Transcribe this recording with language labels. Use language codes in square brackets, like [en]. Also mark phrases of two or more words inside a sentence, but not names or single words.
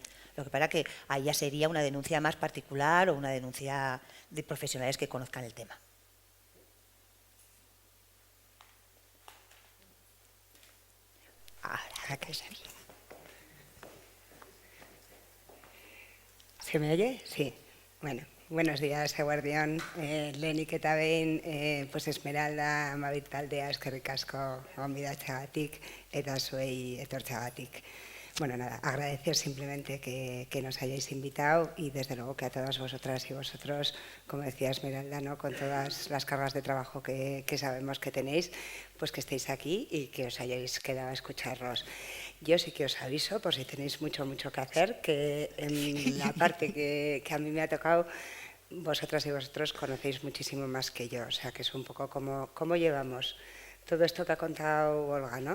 [es] Lo que pasa es que ahí ya sería una denuncia más particular o una denuncia de profesionales que conozcan el tema. Ahora, que se bien. ¿Se me oye? Sí. Bueno. Buenos días, [eu] eguerdion. Lehenik eta behin, Esmeralda Amabit taldea eskerrik asko gonbidatzeagatik eta zuei etortzeagatik. [es] Bueno, nada, agradecer simplemente que nos hayáis invitado y desde luego que a todas vosotras y vosotros, como decía Esmeralda, ¿no?, con todas las cargas de trabajo que sabemos que tenéis, pues que estéis aquí y que os hayáis quedado a escucharnos. Yo sí que os aviso, por si tenéis mucho que hacer, que en la parte que a mí me ha tocado, vosotras y vosotros conocéis muchísimo más que yo, o sea que es un poco cómo llevamos todo esto que ha contado Olga, ¿no?